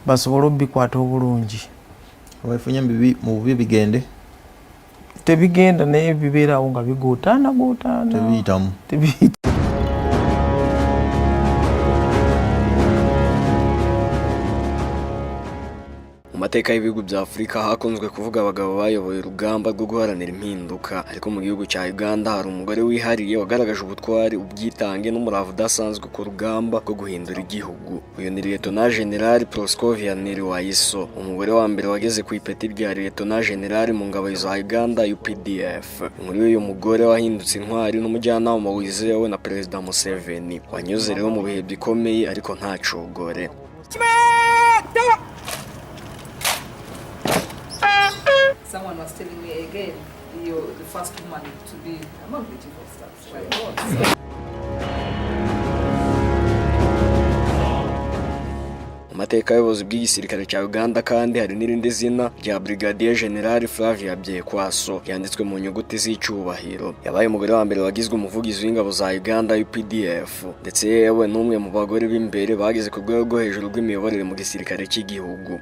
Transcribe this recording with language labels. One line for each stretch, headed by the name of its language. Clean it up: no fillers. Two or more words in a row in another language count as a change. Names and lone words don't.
Ganda: basobolo bikwata obulungi abafunye mu bubi bigende tebigenda naye bibeerawo nga bigootana tebiyitamu
Kinyarwanda: Mateka y'ibihugu bya Afrika hakunzwe kuvuga abagabo bayoboye urugamba rwo guharanira impinduka, ariko mu gihugu cya Uganda hari umugore wihariye wagaragaje ubutwari, ubyitange n'umurava udasanzwe ku rugamba rwo guhindura igihugu. Uyu ni Lieutenant General Proscovia Neriwayiso, umugore wa mbere wageze ku ipeti rya Lieutenant General mu ngabo za Uganda UPDF. Muri uyu mugore wahindutse intwari n'umujyanama wizewe na Perezida Museveni, wanyuze rero mu bihe bikomeye ariko ntacogore.
English: Someone was telling me again, you're the first woman to be among the chief of staff. Right?
Kinyarwanda: Amateka y'ubuyobozi bw'igisirikare cya Uganda kandi hari n'irindi zina rya Brigadier General Flavia Byekwaso yanditswe mu nyuguti z'icyubahiro. Yabaye umugore wa mbere wagizwe umuvugizi w'ingabo za Uganda UPDF, ndetse yewe n'umwe mu bagore b'imbere bageze ku rwego rwo hejuru rw'imiyoborere mu gisirikare cy'igihugu.